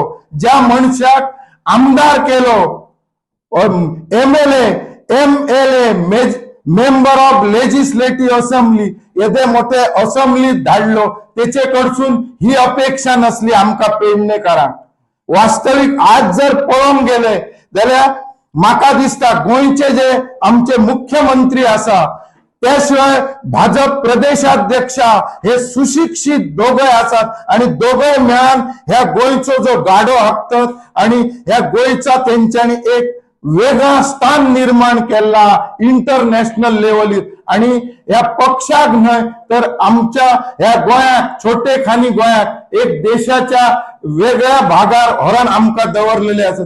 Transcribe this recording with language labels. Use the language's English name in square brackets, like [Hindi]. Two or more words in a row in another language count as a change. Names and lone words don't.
[Konkani] ज्या मनशाक आमदार केलो, MLA [English] member of legislative assembly [Konkani] येदे मोठे असेंब्लीत धाडलो, त्याचे कडसून ही अपेक्षा नसली आमका पेडणेकरांक. वास्तविक आज जर पळोवंक गेले जाल्यार माका दिसता गोंयचे जे आमचे मुख्यमंत्री असा त्याशिवाय भाजप प्रदेशाध्यक्ष हे सुशिक्षित दोघे असतात आणि दोघे मिळून ह्या गोंयचो जो गाडो हाकतात आणि ह्या गोंयचा त्यांच्यानी एक वेगळा स्थान निर्माण केला इंटरनॅशनल लेवलीर. आणि या पक्षाक न्हय तर आमच्या ह्या गोंयात छोटेखानी गोंयात एक देशाच्या वेगळ्या भागार व्हरून आमका दवरलेले असत.